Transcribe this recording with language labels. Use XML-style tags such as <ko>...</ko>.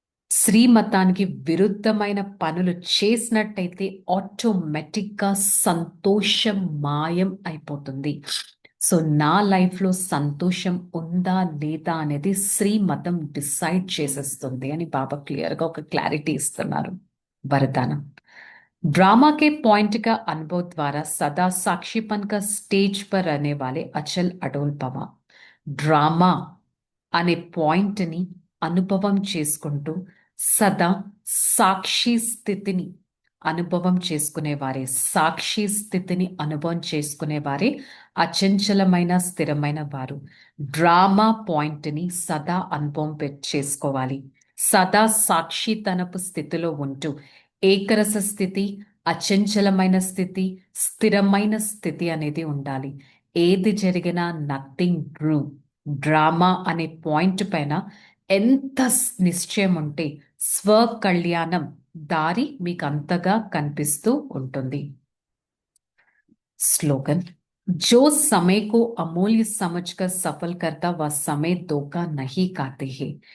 <te>శ్రీమతానికి విరుద్ధమైన పనులు చేసినట్టయితే ఆటోమేటిక్‌గా సంతోషం మాయం అయిపోతుంది. సో, నా లైఫ్‌లో సంతోషం ఉందా? లేదా? అనేది శ్రీమతం డిసైడ్ చేసేస్తుంది అని బాబా క్లియర్‌గా ఒక క్లారిటీ ఇస్తున్నారు. వరదానం.</te> <hi>ड्रामा के पॉइंट का अनुभव द्वारा सदा साक्षीपन का स्टेज पर रहने वाले अचल अडोल भव.</hi> <te>డ్రామా అనే పాయింట్‌ని అనుభవం చేసుకుంటూ సదా సాక్షి స్థితిని అనుభవం చేసుకునేవారే, సాక్షి స్థితిని అనుభవం చేసుకునేవారే అచంచలమైన, స్థిరమైన వారు. డ్రామా పాయింట్‌ని సదా అనుభవం చేసుకోవాలి. సదా సాక్షితనపు స్థితిలో ఉంటూ ఏకరస స్థితి, అచంచలమైన స్థితి, స్థిరమైన స్థితి అనేది ఉండాలి. ఏది జరిగినా</te> <en>Nothing true.</en> <te>డ్రామా అనే పాయింట్ పైన ఎంత నిశ్చయం ఉంటే స్వకళ్యాణం దారి మీకు అంతగా కనిపిస్తూ ఉంటుంది.</te> <hi>स्लोगन, जो समय को अमूल्य समझकर सफल करता वह समय धोखा नहीं खाते हैं.</hi>